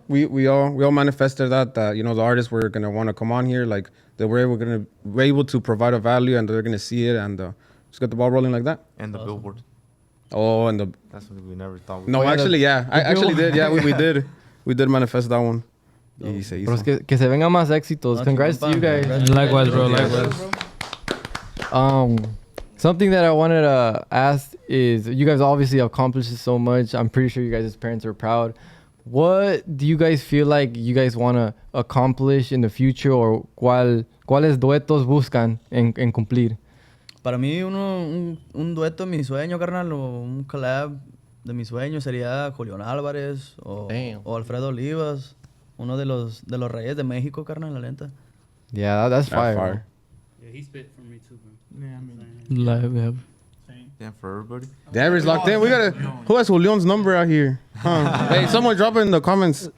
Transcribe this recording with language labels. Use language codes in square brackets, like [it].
[en] We all manifested that you know, the artists were gonna want to come on here, like they were able to provide a value and they're gonna see it and just get the ball rolling like that. And the billboard. Oh, and that's something we never thought. No, actually, yeah, I actually did. Yeah, we did manifest that one. [es] Y se hizo. Pero que se vengan más éxitos. [en] Congrats to you guys. Likewise, bro. Likewise. Something that I wanted to ask is, you guys obviously accomplished so much. I'm pretty sure you guys' parents are proud. What do you guys feel like you guys want to accomplish in the future, or [es] cuáles duetos buscan en cumplir? Para mí, un dueto de mi sueño, carnal, o un collab de mi sueño sería Julián Álvarez o Alfredo Olivas, uno de los reyes de México, carnal, la neta. [en] Yeah, that's fire. Yeah, he spit for me too, bro. Yeah, I mean, Live, yeah. Yeah, for everybody. The average locked in. We gotta. Who has Julian's number out here? Huh? Hey, someone drop it in the comments.